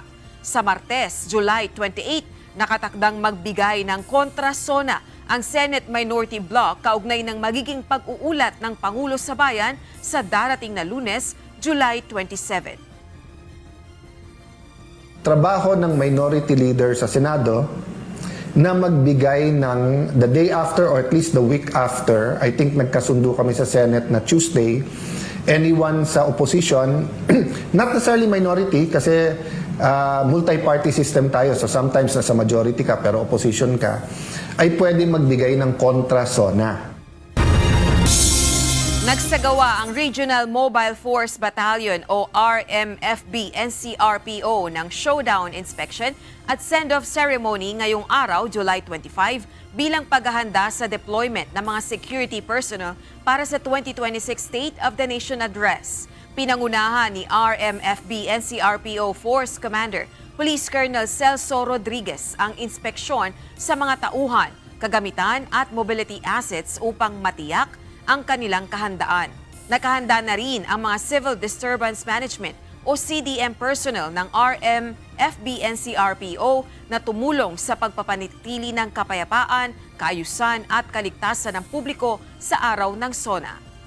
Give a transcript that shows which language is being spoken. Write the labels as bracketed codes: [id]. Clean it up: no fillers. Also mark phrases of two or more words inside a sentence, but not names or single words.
[tl] Sa Martes, July 28, nakatakdang magbigay ng kontra-SONA ang Senate Minority Bloc kaugnay ng magiging pag-uulat ng Pangulo sa Bayan sa darating na Lunes, July 27. Trabaho ng minority leader sa Senado na magbigay ng [en] the day after or at least the week after. I think [tl] nagkasundo kami sa Senate na Tuesday. Anyone sa opposition, [en] not necessarily minority [tl] kasi [en] multi-party system [tl] tayo, [en] so sometimes [tl] nasa majority ka pero opposition ka, ay pwede magbigay ng kontra-SONA. Nagsagawa ang Regional Mobile Force Battalion o RMFB NCRPO ng [en] showdown inspection [tl] at [en] send-off ceremony [tl] ngayong araw, July 25, bilang paghahanda sa deployment ng mga [en] security personnel [tl] para sa 2026 State of the Nation Address. Pinangunahan ni RMFB NCRPO Force Commander Police Colonel Celso Rodriguez ang inspeksyon sa mga tauhan, kagamitan at [en] mobility assets [tl] upang matiyak ang kanilang kahandaan. Nakahanda na rin ang mga Civil Disturbance Management o CDM personnel ng RMFB NCRPO na tumulong sa pagpapanatili ng kapayapaan, kaayusan at kaligtasan ng publiko sa araw ng SONA.